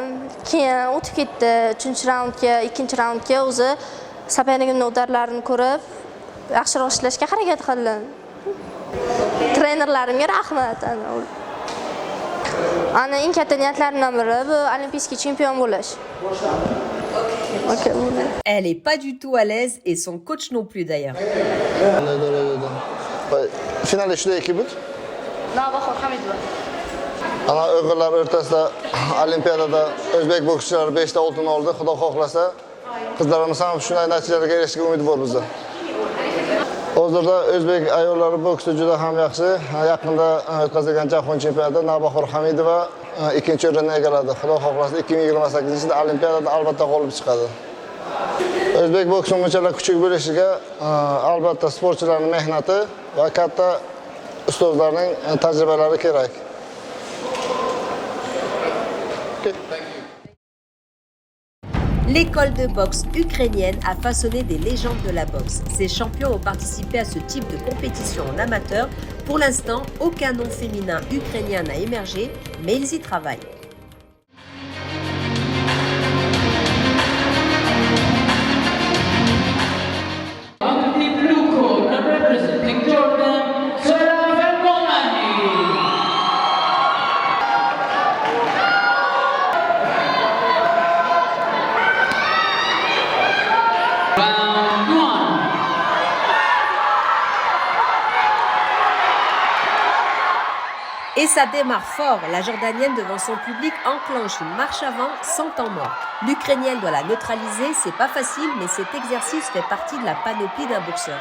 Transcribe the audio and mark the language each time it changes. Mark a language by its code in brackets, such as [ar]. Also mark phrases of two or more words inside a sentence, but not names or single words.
[uz] Keyin o'tib ketdi 3-raundga, 2-raundga o'zi safarligimning o'tarlarini ko'rib, yaxshiroq ishlashga harakat qildim. Trenerlarimga rahmat. Ana eng katta niyatlarimdan biri bu olimpiy chempion bo'lish. [fr] Elle est pas du tout à l'aise et son coach non plus d'ailleurs. [uz] Finalda shunday ekibut. Navbahor Hamidova. Ana o'g'illar o'rtasida Olimpiadada o'zbek bokschilar 5 ta oltin oldi. Xudo xohlasa, qizlarimiz ham shunday natijalarga erishishga umid bor bizda. Hozirda o'zbek ayollari boksi juda ham yaxshi. Yaqinda o'tkazilgan jahon chempionatida Navbahor Hamidova ikkinchi o'rinni egalladi. Xudo xohlasa 2028-yilda Olimpiadada albatta g'olib chiqadi. O'zbek boksini bunchalar kuchli bo'lishiga albatta sportchilarning mehnati va katta ustozlarning tajribalari kerak. [fr] L'école de boxe ukrainienne a façonné des légendes de la boxe. Ces champions ont participé à ce type de compétition en amateur. Pour l'instant, aucun nom féminin ukrainien n'a émergé, mais ils y travaillent. [en] Under the blue corner, representing Jordan, Sarah Vermolani. Round 1. [fr] Et ça démarre fort. La Jordanienne devant son public enclenche une marche avant sans temps mort. L'Ukrainienne doit la neutraliser, c'est pas facile, mais cet exercice fait partie de la panoplie d'un boxeur.